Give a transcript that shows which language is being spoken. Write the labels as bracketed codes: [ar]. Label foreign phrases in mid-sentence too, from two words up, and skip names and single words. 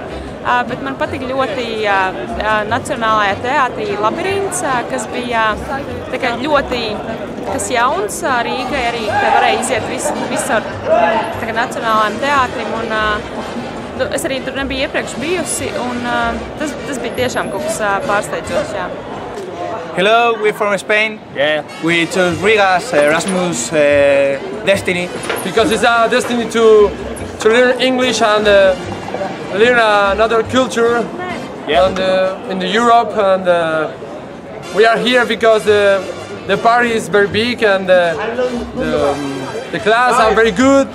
[lv] Bet man patīk ļoti Nacionālajā teātrī Labirints, kas bija ļoti jauns Rīgai arī, ka varēja iziet visur Nacionālajiem teātrim. Un, es arī tur nebiju iepriekš bijusi, un tas bija tiešām kaut kas pārsteidzošs. Jā. [en] Hello, we're from Spain. Yeah. We chose Riga's Erasmus destiny. Because it's our destiny to learn English and learn another culture and, in Europe. And we are here because the party is very big and the class are very good.